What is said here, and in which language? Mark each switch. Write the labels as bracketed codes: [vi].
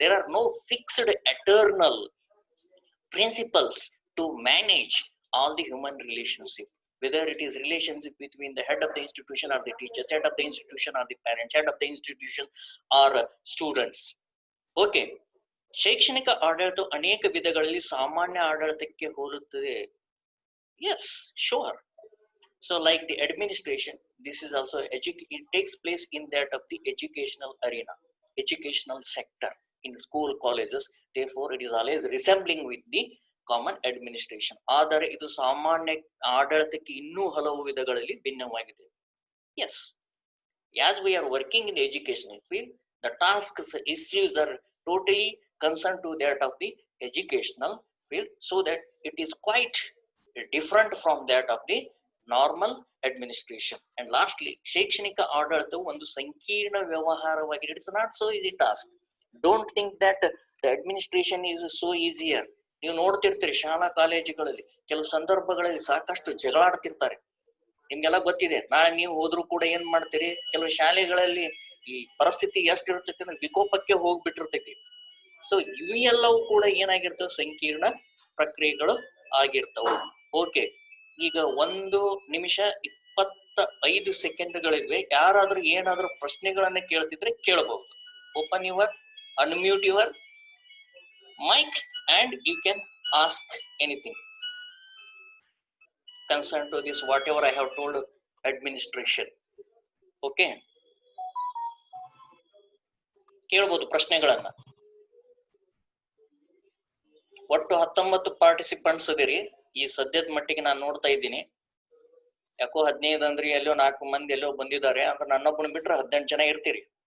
[en] There are no fixed eternal principles to manage all the human relationship, whether it is relationship between the head of the institution or the teachers, head of the institution or the parents, head of the institution or students. [kn] Okay, ಶೈಕ್ಷಣಿಕ ಆಡಳಿತ ಅನೇಕ ವಿಧಗಳಲ್ಲಿ ಸಾಮಾನ್ಯ ಆಡಳಿತಕ್ಕೆ ಹೋಲುತ್ತದೆ. [en] Yes, sure. So like the administration, this is also it takes place in that of the educational arena, educational sector, in school, colleges. Therefore, it is always resembling with the common administration. [kn] ಆದರೆ ಇದು ಸಾಮಾನ್ಯ ಆಡಳಿತಕ್ಕೆ ಇನ್ನೂ ಹಲವು ವಿಧಗಳಲ್ಲಿ ಭಿನ್ನವಾಗಿದೆ. [en] Yes, as we are working in the educational field, the tasks, issues are totally concerned to that of the educational field, so that it is quite different from that of the normal administration. And lastly, [kn] ಶೈಕ್ಷಣಿಕ ಆಡಳಿತವು ಒಂದು ಸಂಕೀರ್ಣ ವ್ಯವಹಾರವಾಗಿದೆ. [en] It's not so easy task. Don't think that the administration is so easier. [kn] ನೀವು ನೋಡ್ತಿರ್ತೀರಿ ಶಾಲಾ ಕಾಲೇಜುಗಳಲ್ಲಿ ಕೆಲವು ಸಂದರ್ಭಗಳಲ್ಲಿ ಸಾಕಷ್ಟು ಜಗಳಾಡ್ತಿರ್ತಾರೆ. ನಿಮ್ಗೆಲ್ಲ ಗೊತ್ತಿದೆ. ನಾಳೆ ನೀವು ಹೋದ್ರು ಕೂಡ ಏನ್ ಮಾಡ್ತೀರಿ, ಕೆಲವು ಶಾಲೆಗಳಲ್ಲಿ ಈ ಪರಿಸ್ಥಿತಿ ಎಷ್ಟಿರ್ತೈತಿ ಅಂದ್ರೆ ವಿಕೋಪಕ್ಕೆ ಹೋಗ್ಬಿಟ್ಟಿರ್ತೈತಿ. ಸೊ ಇವೆಲ್ಲವೂ ಕೂಡ ಏನಾಗಿರ್ತವೆ, ಸಂಕೀರ್ಣ ಪ್ರಕ್ರಿಯೆಗಳು ಆಗಿರ್ತವೆ. ಓಕೆ, ಈಗ 1 ನಿಮಿಷ 25 ಸೆಕೆಂಡ್ಗಳಿವೆ. ಯಾರಾದ್ರೂ ಏನಾದ್ರೂ ಪ್ರಶ್ನೆಗಳನ್ನ ಕೇಳ್ತಿದ್ರೆ ಕೇಳಬಹುದು. [en] Open your, unmute your mic and you can ask anything concerned to this whatever I have told administration. [kn] Okay, ಕೇಳಬಹುದು ಪ್ರಶ್ನೆಗಳನ್ನ. ಒಟ್ಟು 19 ಪಾರ್ಟಿಸಿಪೆಂಟ್ಸ್ ಇದೀರಿ ಈ ಸದ್ಯದ ಮಟ್ಟಿಗೆ ನಾನು ನೋಡ್ತಾ ಇದ್ದೀನಿ. ಯಾಕೋ 15 ಅಂದ್ರೆ ಎಲ್ಲೋ 4 ಮಂದಿ ಎಲ್ಲೋ ಬಂದಿದ್ದಾರೆ ಅಂದ್ರೆ ನನ್ನೊಬ್ಬನ ಬಿಟ್ರೆ 18 ಜನ ಇರ್ತೀರಿ.